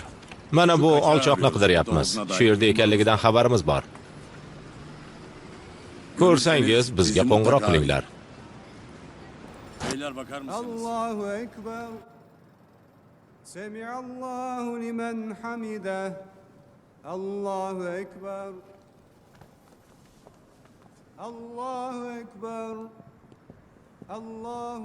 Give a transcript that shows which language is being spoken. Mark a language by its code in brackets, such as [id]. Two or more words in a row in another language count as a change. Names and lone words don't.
[uz] Mana bu olchoqni qidiryapmiz. Shu yerda ekanligidan xabarimiz bor. Ko'rsangiz, bizga qo'ng'iroq qilinglar. [tr] Beyler bakar mısınız? [ar] الله أكبر. سمع الله لمن حمده. الله أكبر. الله أكبر. الله